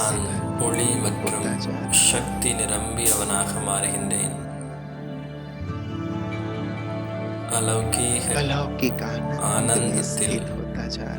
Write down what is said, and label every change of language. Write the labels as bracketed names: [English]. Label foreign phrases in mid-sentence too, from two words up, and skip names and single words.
[Tamil] நான் [Hindi] भरपूर [Tamil] ஒளி மற்றும் [Hindi] होता जा रहा हूं. [Tamil] சக்தி நிரம்பியவனாக மாறுகின்றேன். [Hindi] अलौकिक अलौकिक आनंद में [Tamil] ஆனந்தத்தில் [Hindi] स्थित होता जा रहा हूं.